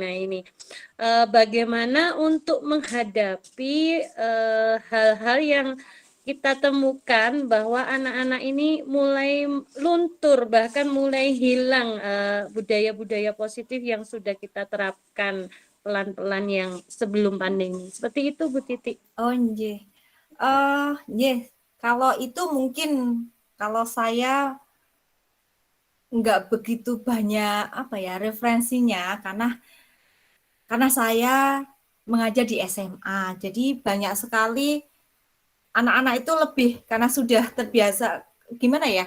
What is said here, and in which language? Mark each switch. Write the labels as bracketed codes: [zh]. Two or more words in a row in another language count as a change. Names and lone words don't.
[id] Nah, ini bagaimana untuk menghadapi hal-hal yang kita temukan bahwa anak-anak ini mulai luntur, bahkan mulai hilang budaya-budaya positif yang sudah kita terapkan pelan-pelan yang sebelum pandemi. Seperti itu Bu Titi. Oh, nggih. Nggih, kalau itu mungkin kalau saya nggak begitu banyak referensinya karena saya mengajar di SMA. Jadi banyak sekali anak-anak itu lebih karena sudah terbiasa gimana ya?